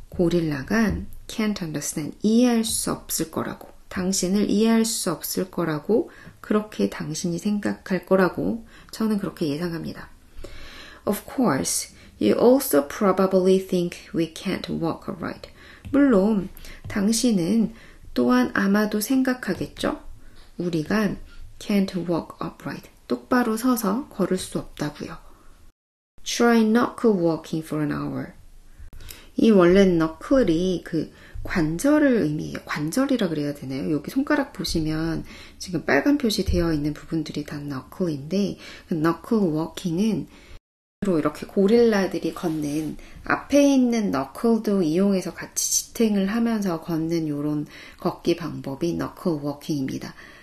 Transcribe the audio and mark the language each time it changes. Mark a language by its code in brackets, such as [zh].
[ko] 고릴라가 [en] can't understand, [ko] 이해할 수 없을 거라고, 당신을 이해할 수 없을 거라고, 그렇게 당신이 생각할 거라고 저는 그렇게 예상합니다. [en] Of course, you also probably think we can't walk right. [ko] 물론 당신은 또한 아마도 생각하겠죠? 우리가 [en] can't walk upright. [ko] 똑바로 서서 걸을 수 없다고요. [en] Try knuckle walking for an hour. [ko] 이 원래 knuckle이 그 관절을 의미해요. 관절이라 그래야 되나요? 여기 손가락 보시면 지금 빨간 표시 되어 있는 부분들이 다 knuckle인데 knuckle walking은 이렇게 고릴라들이 걷는 앞에 있는 너클도 이용해서 같이 지탱을 하면서 걷는 이런 걷기 방법이 너클 워킹입니다.